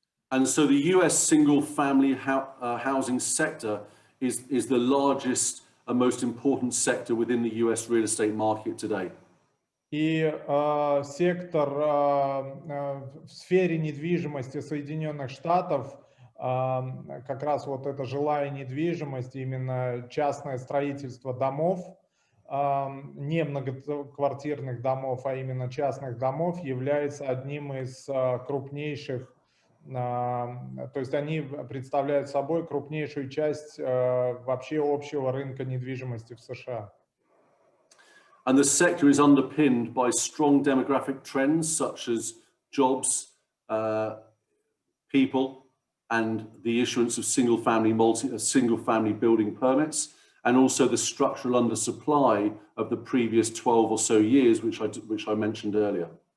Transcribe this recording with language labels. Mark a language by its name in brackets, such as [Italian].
[English] And so the US single-family housing sector is the largest and most important sector within the US real estate market today. [Russian] И сектор в сфере недвижимости Соединенных Штатов, как раз вот эта жилая недвижимость, именно частное строительство домов, не многоквартирных домов, а именно частных домов, является одним из крупнейших, то есть они представляют собой крупнейшую часть вообще общего рынка недвижимости в США. [English] And the sector is underpinned by strong demographic trends such as jobs, people, and the issuance of single-family building permits, and also the structural undersupply of the previous 12 or so years, which I mentioned earlier.